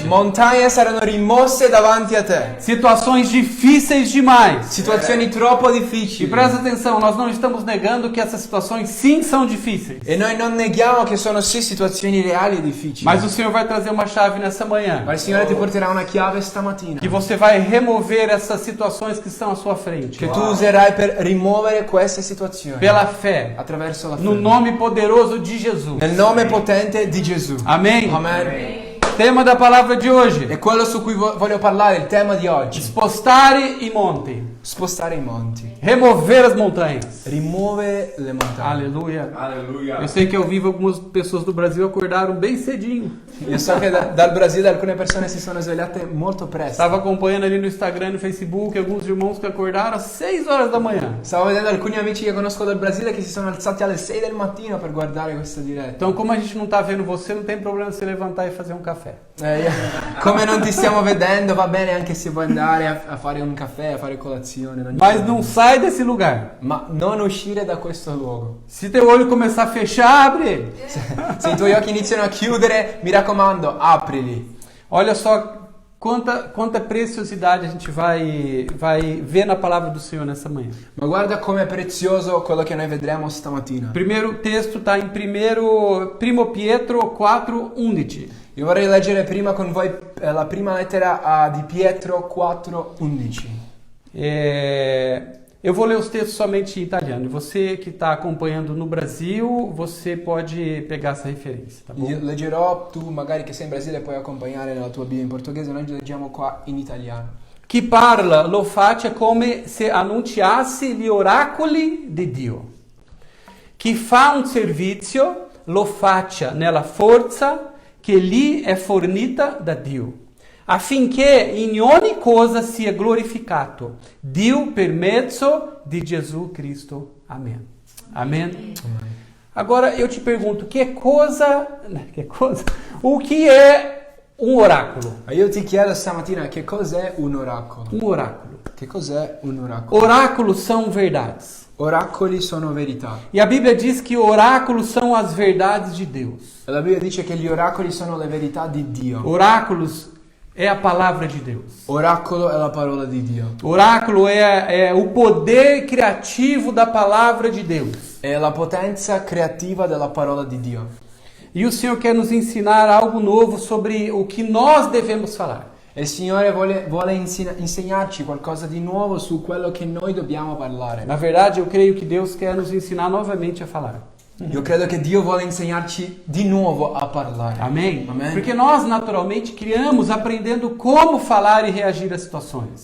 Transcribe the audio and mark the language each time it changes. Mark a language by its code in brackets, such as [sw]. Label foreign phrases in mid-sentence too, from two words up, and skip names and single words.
[it] Montagne saranno rimosse davanti a te. [pt] Situações difíceis demais. [it] Situazioni troppo E difficili. [pt] presta atenção, nós não estamos negando que essas situações sim são difíceis. [it] E noi non neghiamo che sono sì situazioni reali e difficili. [pt] Mas o Senhor vai trazer uma chave nessa manhã. [it] Ma il Signore ti porterà una chiave stamattina. [pt] Que você vai remover essas situações que estão à sua frente. [it] Che tu userai per rimuovere queste situazioni. [pt] Pela fé. [it] Attraverso la [pt] No [it] fede. [pt] nome poderoso de Jesus. [it] Nel nome potente di Gesù. [pt] Amém? [it] Amen. [pt] Tema da palavra de hoje. [it] E quello su cui voglio parlare, il tema di oggi. Spostare i monti. Spostare i monti. [pt] Remover as montanhas. [it] Rimuove le montagne. [pt] Aleluia. Aleluia. Eu sei que ao vivo algumas pessoas do Brasil acordaram bem cedinho. [it] Io so che dal Brasile alcune persone si sono svegliate molto presto. [pt] Estava acompanhando ali no Instagram e no Facebook alguns irmãos que acordaram às 6 horas da manhã. [it] Stavo vedendo alcuni amici che conosco dal Brasile che si sono alzati alle 6 del mattino per guardare questa diretta. [pt] Então, como a gente não está vendo você, não tem problema você levantar e fazer um café. [it] Come non ti stiamo vedendo, va bene anche se vuoi andare a fare un caffè, a fare colazione. situazione. [pt] Mas não sai desse lugar. [it] Ma non uscire da questo luogo. [pt] Se teu olho começar a fechar, abre ele. [it] Se i tuoi occhi iniziano a chiudere, mi raccomando, aprili. [pt] Olha só quanta preciosidade a gente vai ver na palavra do Senhor nessa manhã. [it] Ma guarda com'è prezioso quello che noi vedremo stamattina. [pt] O primeiro texto está em 1 Pietro 4:11. [it] Io vorrei leggere prima con voi la prima lettera di Pietro 4:11. [pt] Eu vou ler os textos somente em italiano. Você que está acompanhando no Brasil, você pode pegar essa referência, tá bom? [it] Io leggerò, tu magari che sei in Brasile puoi accompagnare nella tua Bibbia in portoghese, noi leggiamo qua in italiano. Chi parla lo faccia come se annunciasse gli oracoli di Dio. Chi fa un servizio lo faccia nella forza che lhe è fornita da Dio, affinché in ogni cosa sia glorificato Dio per mezzo di Gesù Cristo. [pt] Amém. Amém. Agora eu te pergunto, o que é um oráculo? [it] Io ti chiedo stamattina che cos'è un oracolo. [pt] Um oráculo. [it] Che cos'è un oracolo? [pt] Oráculos são verdades. [it] Oracoli sono verità. [pt] E a Bíblia diz que oráculos são as verdades de Deus. [it] E la Bibbia dice che gli oracoli sono le verità di Dio. [pt] Oráculos é a palavra de Deus. [it] Oracolo è la parola di Dio. [pt] Oráculo é o poder criativo da palavra de Deus. [it] È la potenza creativa della parola di Dio. [pt] E o Senhor quer nos ensinar algo novo sobre o que nós devemos falar. [it] E il Signore vuole insegnarci qualcosa di nuovo su quello che noi dobbiamo parlare. [pt] Na verdade, eu creio que Deus quer nos ensinar novamente a falar. [it] Io credo che Dio vuole insegnarci di nuovo a parlare. [pt] Amém? Amém. Porque nós naturalmente criamos aprendendo como falar e reagir a situações.